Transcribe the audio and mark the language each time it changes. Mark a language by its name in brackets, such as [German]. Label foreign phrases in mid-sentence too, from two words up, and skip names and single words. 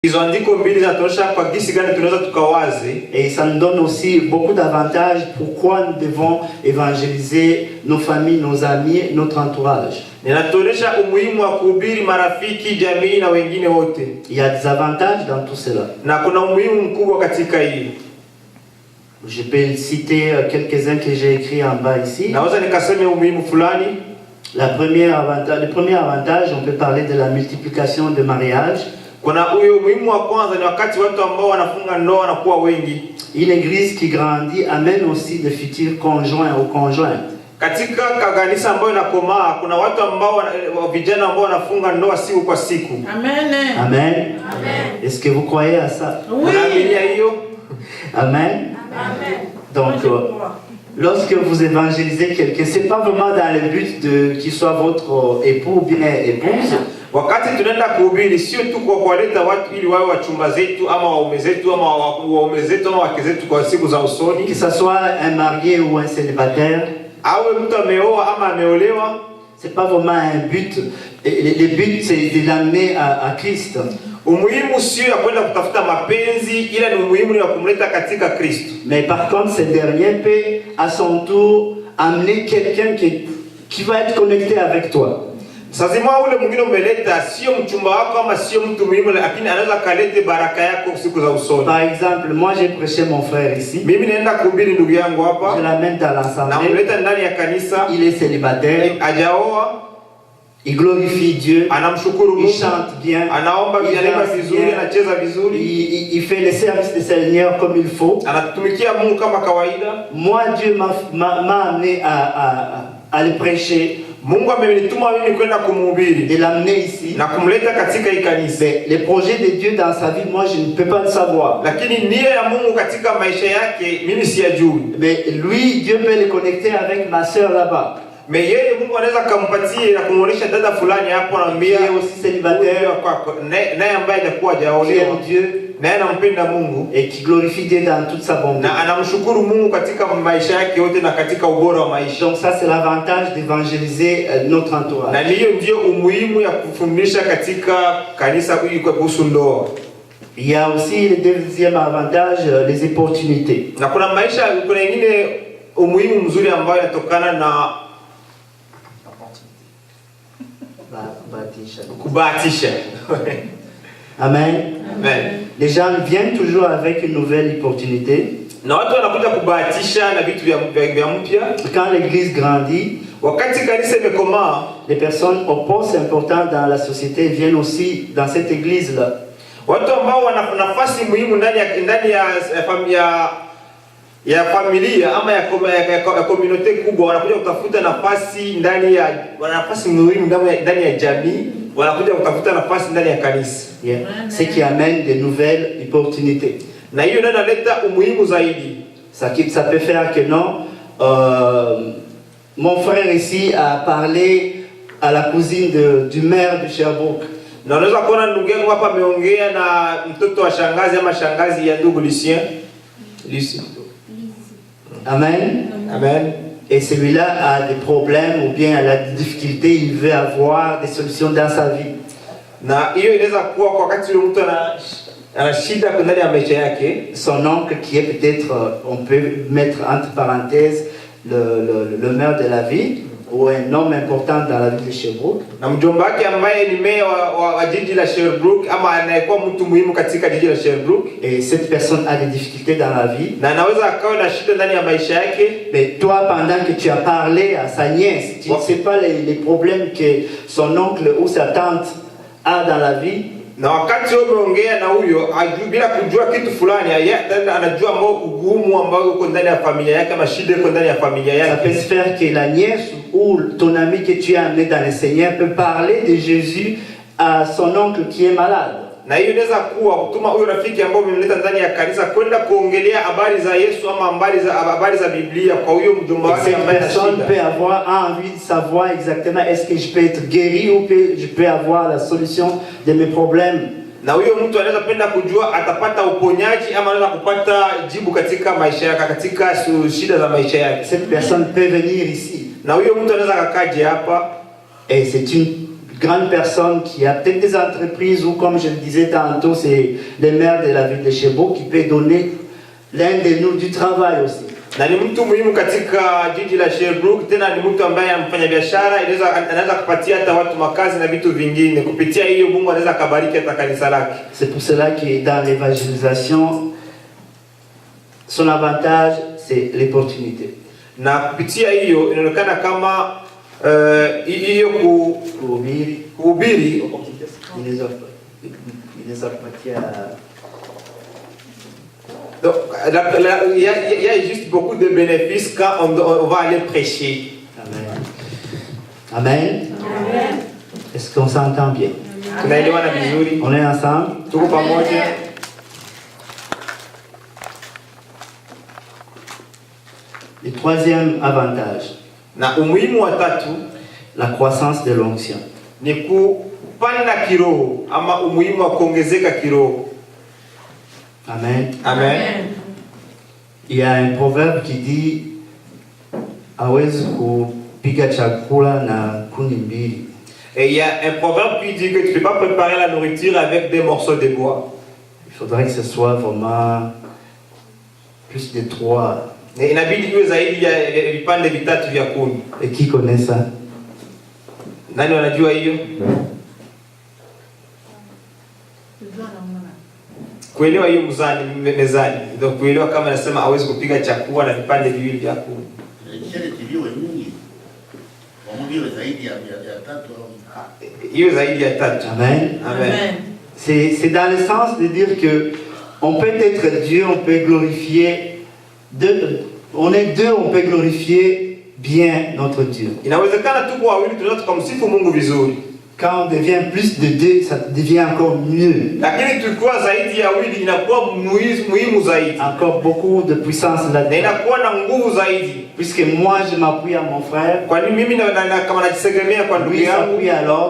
[Swahili] Hizo andiko mbili zinatosha kwa jinsi gani tunaweza tukawazi, [French] et ça nous donne aussi beaucoup d'avantages pourquoi nous devons évangéliser nos familles, nos amis, notre entourage. [Swahili] Ninatolesha umuhimu wa kuhubiri marafiki, jamii na wengine wote. [French] Il y a des avantages dans tout cela. [Swahili] Na kuna umuhimu mkubwa katika hili. [French] Je peux citer quelques-uns que j'ai écrits en bas ici. [Swahili] Naweza nikasema umuhimu fulani. [French] Le premier avantage, on peut parler de la multiplication de mariages. [Swahili] Kuna huyo umuhimu wa kwanza ni wakati watu ambao wanafunga ndoa wanakuwa wengi. [French] Une église qui grandit amène aussi de futurs conjoints ou conjointes. [Swahili] Katika kanisa ambayo inakomaa kuna watu ambao vijana ambao wanafunga ndoa siku kwa siku. Amen. Amen. Amen. [French] Est-ce que vous croyez à ça? Oui. Amen. Amen. Donc lorsque vous évangélisez quelqu'un, c'est pas vraiment dans le but de qu'il soit votre époux ou bien épouse. [Swahili] Wakati tunaenda kuhubiri sio tu kwa kuwaleta watu ili wawe wachumba zetu ama waume zetu ama waume zetu ama wake zetu kwa siku za usoni. [French] Que ça soit un marié ou un célibataire. [Swahili] Awe mtu ameoa ama ameolewa. [French] C'est pas vraiment un but. Le but c'est de l'amener à Christ. [Swahili] Umuhimu sio ya kwenda kutafuta mapenzi, ila ni umuhimu ya kumleta katika Kristo. [French] Mais par contre, ce dernier peut à son tour amener quelqu'un qui va être connecté avec toi. [Swahili] Sazima ule mwingine umeleta sio mchumba wako ama sio mtu muhimu, lakini anaweza kalete baraka yako siku za usoni. [French] Par exemple, moi j'ai prêché mon frère ici. [Swahili] Mimi naenda kuhubiri ndugu yangu hapa. [French] Je l'amène dans l'assemblée. [Swahili] Namleta ndani ya kanisa. [French] Il est célibataire. [Swahili] Hajaoa. [French] Il glorifie Dieu. [Swahili] Anamshukuru Mungu. [French] Il chante bien. [Swahili] Anaomba vizuri, anacheza vizuri. [French] Il fait le service du Seigneur comme il faut. [Swahili] Anatumikia Mungu kama kawaida. [French] Moi Dieu m'a amené à le prêcher. [Swahili] Mungu amenituma mimi kwenda kumhubiri. [French] De l'amener ici. [Swahili] Na kumleta katika hii kanisa. [French] Les projets de Dieu dans sa vie, moi je ne peux pas le savoir. [Swahili] Lakini nia ya Mungu katika maisha yake mimi siyajui. [French] Mais lui, Dieu peut le connecter avec ma sœur là-bas. [Swahili] Mais yeye Mungu anaweza kumpatia na kumuonesha dada fulani hapo, anamwambia [French] aussi célibataire [Swahili] kwako naye ambaye hajakuwa hajaolewa, Dieu naye anampenda Mungu [French] et qui glorifie Dieu dans toute sa bonté. [Swahili] Na anamshukuru Mungu katika maisha yake yote na katika ubora wa maisha. [French] Donc ça c'est l'avantage d'évangéliser notre entourage. [Swahili] Na hiyo ndio umuhimu ya kufundisha katika kanisa kuhusu ndoa. [French] Il y a aussi le deuxième avantage, les opportunités. [Swahili] Na kuna maisha, kuna nyingine umuhimu mzuri ambao inatokana na kubahatisha. Amen. Amen. [French] Les gens viennent toujours avec une nouvelle opportunité. [Swahili] Na watu wanakuja kubahatisha na vitu vya mpya. [French] Quand l'église grandit, [Swahili] wakati kanisa imekomaa, [French] les personnes au poste important dans la société viennent aussi dans cette église là. [Swahili] Watu ambao wana nafasi muhimu ndani ya familia ama ya community kubwa wanakuja kutafuta nafasi nafasi muhimu ndani ya jamii, wanakuja kutafuta nafasi ndani ya kanisa. Yeah. [French] Ce qui amène de nouvelles opportunités. [Swahili] Na hiyo ndio inaleta umuhimu zaidi. [French] Ça peut faire que non. Mon frère ici a parlé à la cousine du maire de Sherbrooke. [Swahili] Na unaweza kuona ndugu yangu hapa ameongea na mtoto wa shangazi ama shangazi ya ndugu Lucien. Amen. Amen. [French] Et celui-là a des problèmes ou bien a des difficultés, il veut avoir des solutions dans sa vie. [Swahili] Na hiyo inaweza kuwa kwa wakati yule mtu ana shida ndani ya maisha yake. [French] Son oncle qui est peut-être, on peut mettre entre parenthèses, le maire de la ville ou un homme important dans la ville de Sherbrooke. [Swahili] Na mjomba wake ambaye ni meya wa jiji la Sherbrooke ama anayekuwa mtu muhimu katika jiji la Sherbrooke. [French] Et cette personne a des difficultés dans la vie. [Swahili] Na anaweza akawa na shida ndani ya maisha yake. [French] Mais toi, pendant que tu as parlé à sa nièce, tu ne sais pas les problèmes que son oncle ou sa tante a dans la vie. [Swahili] Na wakati wewe umeongea na huyo bila kujua kitu fulani, anajua ambao ugumu ambao uko ndani ya familia yake, ama shida iko ndani ya familia yake. [French] Ça peut se faire que la nièce ou ton ami que tu as amené dans le Seigneur peut parler de Jésus à son oncle qui est malade. [Swahili] Na hiyo inaweza kuwa kutuma huyo rafiki ambao umemleta ndani ya kanisa kwenda kuongelea habari za Yesu ama habari za Biblia kwa huyo mjomba wake ambaye ana shida. [French] Cette personne peut avoir envie de savoir exactement est-ce que je peux être guéri ou je peux avoir la solution de mes problèmes. [Swahili] Na huyo mtu anaweza penda kujua atapata uponyaji ama anaweza kupata jibu katika maisha yake, katika shida za maisha yake. [French] Cette personne peut venir ici. [Swahili] Na huyo mtu anaweza kakaje hapa. [French] Et c'est une grande personne qui a peut-être des entreprises ou, comme je le disais tantôt, c'est le maire de la ville de Sherbrooke qui peut donner l'un de nous du travail aussi. [Swahili] Na ni mtu muhimu katika jiji la Sherbrooke, tena ni mtu ambaye anafanya biashara, anaweza kupatia hata watu makazi na vitu vingine. Kupitia hiyo Mungu anaweza kubariki hata kanisa lake. [French] C'est pour cela que dans l'évangélisation, son avantage c'est l'opportunité. [Swahili] Na kupitia hiyo inaonekana kama hiyo kuhubiri inaweza kupatia. [French] Donc, il y a juste beaucoup de bénéfices quand on va aller prêcher. Amen. Amen. Amen. Est-ce qu'on s'entend bien? On est ensemble? Le troisième avantage, la croissance de l'onction. [Swahili] Ni kupanda kiroho ama umuhimu wa kuongezeka kiroho. Amen. Amen. [French] Il y a un proverbe qui dit [Swahili] hawezi kupika chakula na kuni mbili. [French] Et il y a un proverbe qui dit que tu ne peux pas préparer la nourriture avec des morceaux de bois. Il faudrait que ce soit vraiment plus de 3. [Swahili] Inabidi iwe zaidi ya vipande vitatu vya kuni. [French] Et qui connaît ça? [Swahili] Nani wanajua hiyo? Kuelewa hiyo mezani. Ndio kuelewa kama nasema hawezi kupika chakula na vipande viwili vya kuni. Hiyo zaidi ya tatu. Amen. Amen. [French] C'est dans le sens de dire que on peut être Dieu, on peut glorifier on est deux, on peut glorifier bien notre Dieu. [Swahili] Inawezekana tu kwa wawili tunaweza kumsifu Mungu vizuri. [French] Quand on devient plus de deux, ça devient encore mieux. [Swahili] Lakini tukikuwa zaidi ya wawili inakuwa muhimu zaidi. [French] Encore beaucoup de puissance là-dedans. [Swahili] Inakuwa na nguvu zaidi. [French] Puisque moi je m'appuie à mon frère. [Swahili] Kwani mimi kama najisegemea kwa ndugu yangu, [French] s'appuie à l'autre.